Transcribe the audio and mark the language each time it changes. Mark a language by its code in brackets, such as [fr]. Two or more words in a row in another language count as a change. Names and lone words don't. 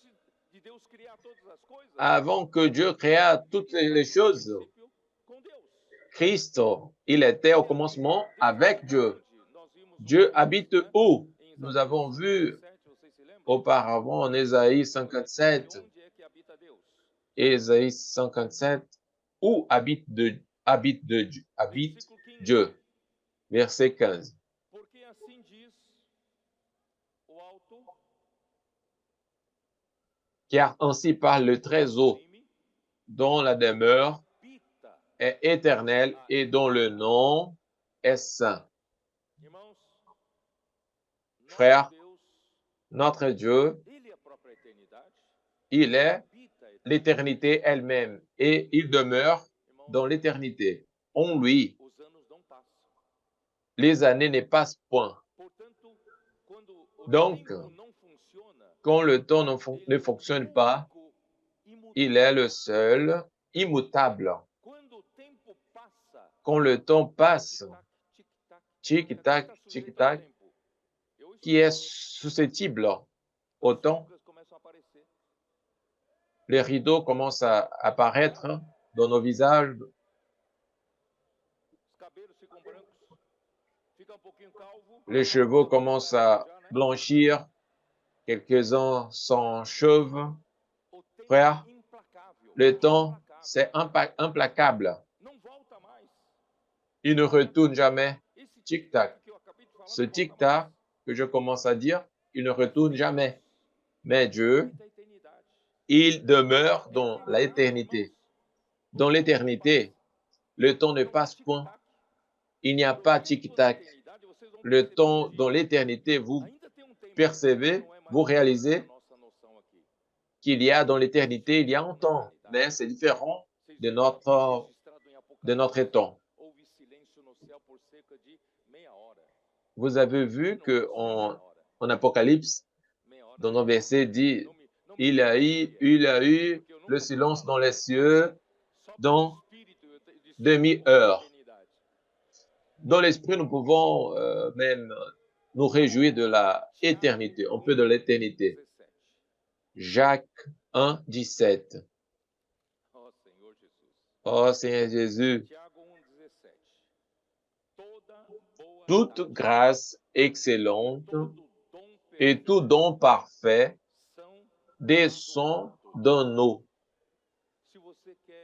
[fr] Avant que Dieu créa toutes les choses, Christ, il était au commencement avec Dieu. Dieu habite où? Nous avons vu auparavant en Ésaïe 57. Ésaïe 57, où habite Dieu. Verset 15. [pt] Porque assim diz o alto, [fr] Car ainsi parle le Très-Haut, dont la demeure [pt] habita. [fr] est éternelle et dont le nom est saint. [pt] Irmãos, [fr] Frère, [pt] nosso Deus, [fr] notre Dieu, [pt] ele é a própria eternidade. [fr] il est [pt] Habita a eternidade. [fr] l'éternité elle-même et il demeure dans l'éternité. En lui, [pt] Os anos não passam. [fr] les années ne passent point. [pt] Portanto, quando o [fr] Donc, [pt] tempo não funciona, [fr] quand le temps [pt] ele [fr] ne [pt] é o [fr] fonctionne pas, [pt] único imutável. [fr] il est le seul immutable. [pt] Quando o tempo passa, [fr] Quand le temps passe, tic-tac, tic-tac, tic-tac, tic-tac, qui est susceptible au temps, [pt] começam a aparecer. [fr] les rideaux commencent à apparaître dans nos visages, [pt] Os cabelos ficam brancos, fica um pouquinho calvo. [fr] les cheveux commencent à blanchir, quelques-uns sont chauves. [pt] O tempo [fr] Frère, [pt] é implacável. [fr] le temps, c'est implacable. [pt] Não volta mais. [fr] Il ne retourne jamais. [pt] Esse [fr] Tic-tac. [pt] que eu acabei de falar [fr] Ce [pt] não volta [fr] tic-tac [pt] mais. [fr] que je commence à dire, il ne retourne jamais. Mais Dieu, [pt] Habita a eternidade. [fr] il demeure dans l'éternité. Dans l'éternité, le temps ne [pt] Não há [fr] passe point. [pt] tic-tac. [fr] Il n'y a [pt] No [fr] pas [pt] tempo da [fr] tic-tac. [pt] eternidade, vocês vão [fr] Le [pt] perceber [fr] temps [pt] que [fr] dans l'éternité, vous [pt] ainda tem um tempo, [fr] percevez, [pt] não é mais [fr] vous [pt] ou menos a [fr] réalisez [pt] nossa noção aqui. [fr] qu'il y a dans l'éternité, il y a un temps, mais c'est différent [pt] Vocês [fr] de [pt] viram aqui registrado em [fr] notre [pt] Apocalipse, [fr] temps. [pt] houve silêncio no céu por cerca de meia hora. [fr] Vous avez vu que en Apocalypse, [pt] Meia hora. [fr] dans nos versets, dit, [pt] Não me [fr] il a eu [pt] porque eu nunca [fr] le [pt] vou [fr] silence [pt] falar. [fr] dans les cieux [pt] Só pelo [fr] dans [pt] Espírito eu discerno [fr] demi-heure. [pt] a eternidade. [fr] Dans l'esprit, nous pouvons même nous réjouir de la éternité, un peu de l'éternité. 17. Jacques 1, 17. [pt] Oh, Senhor Jesus. [fr] Oh Seigneur Jésus, [pt] Tiago 1,17. Toda boa [fr] toute [pt] dádiva, [fr] grâce excellente [pt] todo dom [fr] et tout [pt] perfeito [fr] don parfait [pt] são [fr] descend [pt] do [fr] de nous. [pt] Se você quer